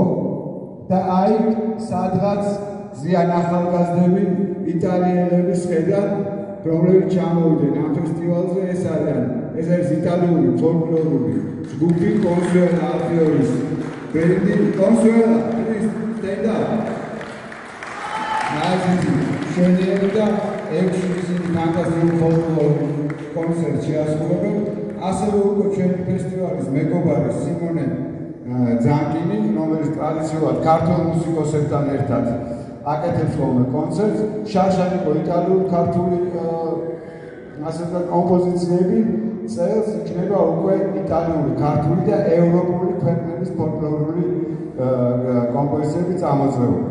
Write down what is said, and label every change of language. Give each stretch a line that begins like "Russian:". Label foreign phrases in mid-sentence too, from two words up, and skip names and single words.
Georgian: და აი სადღაც ზიან ახალგაზრდები იტალიელების ხედან, რომლებიც ჩამოვიდნენ ამ ფესტივალზე, ეს არის იტალიური ფოლკლორული ჯგუფი კონსუელა ალფიორის ბენდი. კონსუელა,
English: please stand up.
Georgian: ნაზი შენიერი და 6 ისინი ფანტასტიკური ფოლკლორული კონცერტი შეასრულებენ. ასევე უკვე ჩვენი ფესტივალის მეგობარი სიმონე ძანკინი, რომელიც ტრადიციულად ქართულ მუსიკოსებთან ერთად აკეთებს ხოლმე კონცერტს, შარშანიკო იტალიური ქართული ასე ვთქვათ კომპოზიციები წელს იქნება უკვე იტალიური, ქართული და ევროპული ქვეყნების ფოლკლორული კომპოზიციები წამოწეული.